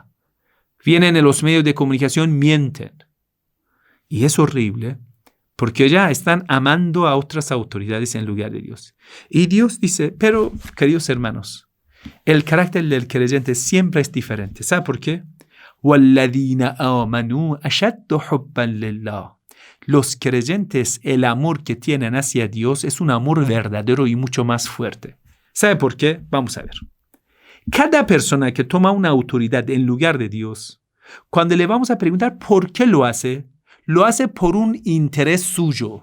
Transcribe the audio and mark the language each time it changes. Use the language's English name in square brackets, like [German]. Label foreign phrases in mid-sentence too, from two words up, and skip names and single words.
[Spanish] Vienen en los medios de comunicación, mienten. Y es horrible porque ya están amando a otras autoridades en lugar de Dios. Y Dios dice, pero, queridos hermanos, el carácter del creyente siempre es diferente. ¿Sabe por qué? [Arabic] وَالَّذِينَ آمَنُوا أَشَدُّ حُبًّا لِلَّهِ. [Spanish] Los creyentes, el amor que tienen hacia Dios es un amor verdadero y mucho más fuerte. ¿Sabe por qué? Vamos a ver. Cada persona que toma una autoridad en lugar de Dios, cuando le vamos a preguntar por qué lo hace por un interés suyo.